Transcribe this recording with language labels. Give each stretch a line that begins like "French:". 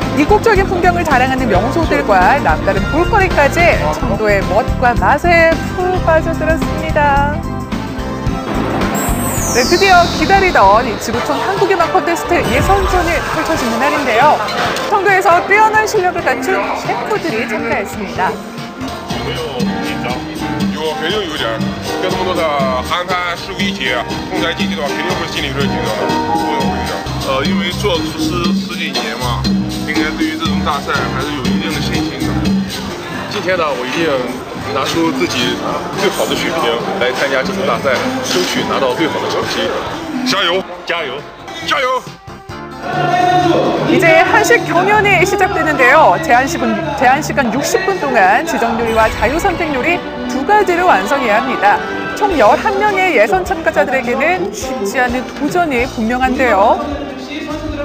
Korean: 이국적인 풍경을 자랑하는 명소들과 남다른 볼거리까지 청도의 멋과 맛에 푹 빠져들었습니다. 네, 드디어 기다리던 이 지구촌 한국의 맛 콘테스트 예선전이 펼쳐지는 날인데요. 청도에서 뛰어난 실력을 갖춘 셰프들이 참가했습니다.
Chinese: 肯定有点，跟这么多的安排事务一起同台竞技的话，肯定会心里有点紧张的，不能会有点。因为做厨师10几年嘛，应该对于这种大赛还是有一定的信心的。今天呢，我一定拿出自己最好的水平来参加这次大赛，争取拿到最好的成绩。加油！加油！加油！
Korean: 이제 한식 경연이 시작되는데요. 제한 시간 60분 동안 지정 요리와 자유 선택 요리 2가지를 완성해야 합니다. 총 11명의 예선 참가자들에게는 쉽지 않은 도전이 분명한데요.